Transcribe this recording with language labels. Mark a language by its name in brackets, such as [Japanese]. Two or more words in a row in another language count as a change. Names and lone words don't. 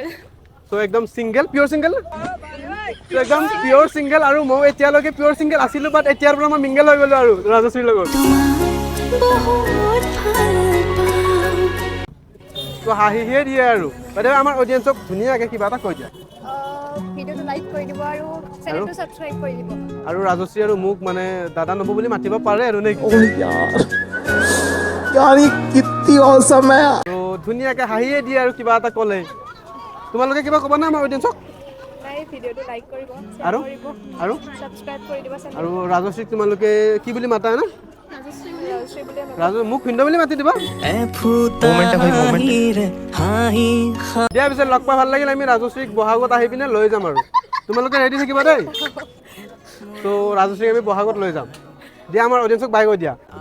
[Assamese] চ' একদম [English] single pure single [Assamese] একদম [English] pure single [Assamese] আৰু মই এতিয়ালৈকে [English] pure single [Assamese] আছিলোঁ বাট এতিয়াৰ পৰা মই মিংগল হৈ গ'লোঁ আৰু ৰাজশ্ৰীৰ লগত ত' হাঁহিহে দিয়ে আৰু বাইদেউ আমাৰ অডিয়েঞ্চক ধুনীয়াকৈ কিবা এটা কৈ দিয়া ভিডিঅ'টো লাইক কৰি দিব আৰু চেনেলটো ছাবস্ক্ৰাইব কৰি দিব আৰু ৰাজশ্ৰী আৰু মোক মানে দাদা নব বুলি মাতিব পাৰে আৰু নে [Hindi] ओह यार यार ये कितनी औसम है [Assamese] ত' ধুনীয়াকৈ হাঁহিয়ে দিয়ে আৰু কিবা এটা ক'লে তোমালোকে কিবা ক'বা নে আমাৰ অডিয়েঞ্চক নাই ভিডিঅ'টো লাইক কৰিব আৰু আৰু ছাবস্ক্ৰাইব কৰি দিব চেনেল আৰু ৰাজশ্ৰীক তোমালোকে কি বুলি মাতা না ৰাজশ্ৰী বুলি ৰাজু মোক ভিন্দ বুলি মাতি দিবা দিয়া পিছে লগ পাই ভাল লাগিল আমি ৰাজশ্ৰীক বহাগত আহি পিনে লৈ যাম আৰু তোমালোকে ৰেডি থাকিবা দেই তো ৰাজশ্ৰীক আমি বহাগত লৈ যাম দিয়া আমাৰ অডিয়েঞ্চক বাই কৈ দিয়া